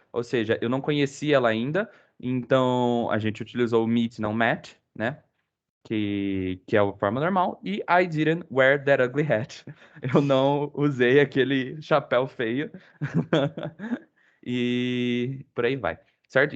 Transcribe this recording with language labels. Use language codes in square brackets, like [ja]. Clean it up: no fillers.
[pt] Ou seja, eu não conheci ela ainda. Então, a gente utilizou o meet, não met, né? Que é a forma normal. [en] E I didn't wear that ugly hat. [pt] Eu não usei aquele chapéu feio. E por aí vai. Certo?